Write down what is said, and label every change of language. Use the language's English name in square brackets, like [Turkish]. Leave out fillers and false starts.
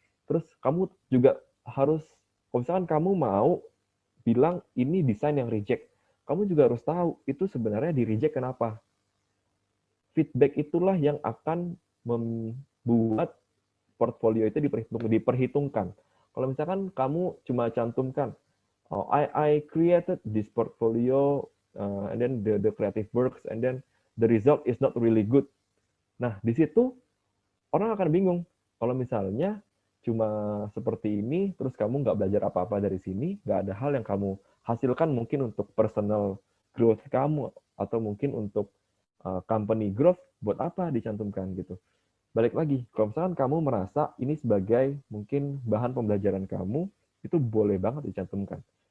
[Indonesian] Terus kamu juga harus, kalau misalkan kamu mau bilang ini desain yang reject, kamu juga harus tahu itu sebenarnya di reject kenapa. Feedback itulah yang akan membuat portfolio itu diperhitungkan. Kalau misalkan kamu cuma cantumkan, [English] oh, I created this portfolio and then the creative works and then the result is not really good. [Indonesian] Nah, di situ orang akan bingung. Kalau misalnya cuma seperti ini, terus kamu nggak belajar apa-apa dari sini, nggak ada hal yang kamu hasilkan mungkin untuk personal growth kamu, atau mungkin untuk company growth, buat apa dicantumkan gitu. Balik lagi, kalau misalkan kamu merasa ini sebagai mungkin bahan pembelajaran kamu, itu boleh banget dicantumkan.